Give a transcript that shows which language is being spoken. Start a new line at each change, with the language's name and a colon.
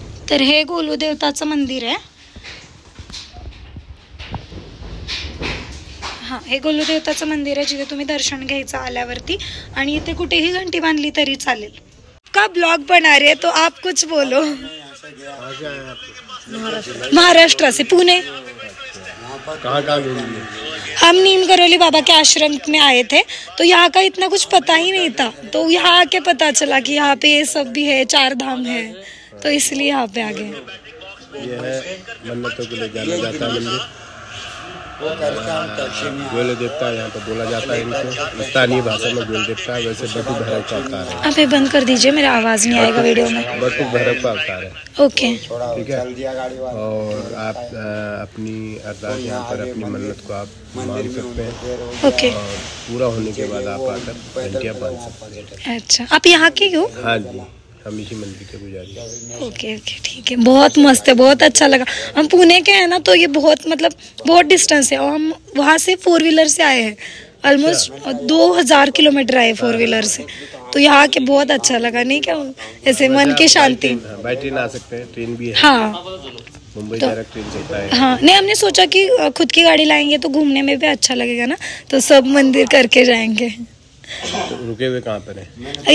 Marathi: तर हे गोलू देवताचं मंदिर आहे. हां, हे गोलू देवताचं मंदिर आहे जिथे तुम्ही दर्शन घ्यायचं आल्यावरती. आणि इथे कुठेही घंटी बांधली तरी चालेल.
Hindi: का ब्लॉग बना रहे तो आप कुछ बोलो. महाराष्ट्र से, पुणे. हम नीम करौली बाबा के आश्रम में आए थे तो यहाँ का इतना कुछ पता ही नहीं था. तो यहाँ आके पता चला कि यहाँ पे ये सब भी है, 4 धाम है, तो इसलिए यहाँ पे आ गए. ये है मन्नतों के लिए जाना जाता है मंदिर. गोलू देवता यहाँ पर बोला जाता है इनको. स्थानीय भाषा में गोलू देवता है, वैसे बटू भैरव का अवतार है. आप ये बंद कर दीजिए, मेरा आवाज नहीं आएगा वीडियो में. बटू भैरव का अवतार है. ओके, ठीक है. और आप अपनी अरदास यहाँ पर अपनी मन्नत को आप मांग सकते हैं. ओके. और पूरा होने के बाद आप आकर घंटियाँ बांध सकते हैं. अच्छा, आप यहाँ के हो? हाँ जी, हम इसी मंदिर के पुजारी हैं. ओके ओके, ठीक है. बहुत मस्त है, बहुत अच्छा लगा. हम पुणे के हैं ना तो ये बहुत मतलब बहुत डिस्टेंस है और हम वहाँ से 4 व्हीलर से आए हैं. ऑलमोस्ट 2000 किलोमीटर आए 4 व्हीलर से. तो यहाँ के बहुत अच्छा लगा. नहीं क्या ऐसे मन की शांति. बाय ट्रेन आ सकते हैं, ट्रेन भी है. हाँ, मुंबई डायरेक्ट ट्रेन चलता है. हाँ, नहीं हमने सोचा कि खुद की गाड़ी लाएंगे तो घूमने में भी अच्छा लगेगा ना, तो सब मंदिर करके जाएंगे. तो रुके हुए कहाँ पर है?